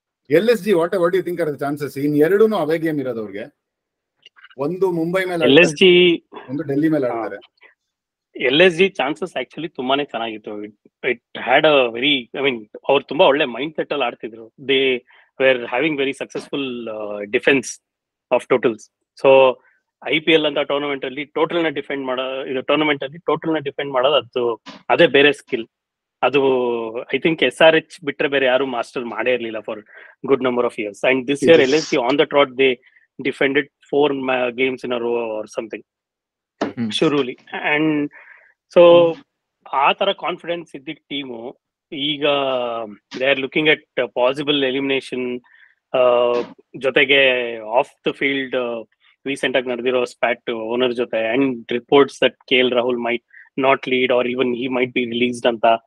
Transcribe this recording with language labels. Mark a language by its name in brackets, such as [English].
[English] LSG, what do you think are the chances? [Kannada] In ಎರಡೂನು away game ಇರೋದು ಅವ್ರಿಗೆ. ಒಂದು ಮುಂಬೈ ಮೇಲೆ, LSG ಒಂದು ಡೆಲ್ಲಿ ಮೇಲೆ ಆಡ್ತಾರೆ. LSG ಚಾನ್ಸಸ್ ಆಕ್ಚುಲಿ ತುಂಬಾನೇ ಚೆನ್ನಾಗಿತ್ತು. It had a very, I mean ಅವ್ರು ತುಂಬಾ ಒಳ್ಳೆ ಮೈಂಡ್ ಸೆಟ್ ಅಲ್ಲಿ ಆಡ್ತಿದ್ರು. [English] They were having very successful defence of totals. [Kannada] So IPL ಅಂತ ಟೂರ್ನಮೆಂಟ್ ಅಲ್ಲಿ ಟೋಟಲ್ ನ ಡಿಫೆಂಡ್ ಮಾಡೋದು ಅದೇ ಬೇರೆ ಸ್ಕಿಲ್. [English] ಅದು I think SRH [Kannada] ಬಿಟ್ರೆ ಬೇರೆ ಯಾರು ಮಾಸ್ಟರ್ ಮಾಡೇ ಇರ್ಲಿಲ್ಲ [English] For good number of years. And this year LSG on the trot they defended 4 games in a row or something. [Kannada] ಶುರುಲಿ. [English] and so [Kannada] ಆ ತರ ಕಾನ್ಫಿಡೆನ್ಸ್ ಇದ್ದಿದ್ದ ಟೀಮು ಈಗ [English] They are looking at possible elimination, ಜೊತೆಗೆ off the field recent ಆಗಿ ನಡೆದಿರೋ spat owner ಜೊತೆ, and reports that KL Rahul might not lead or even he might be released ಅಂತ.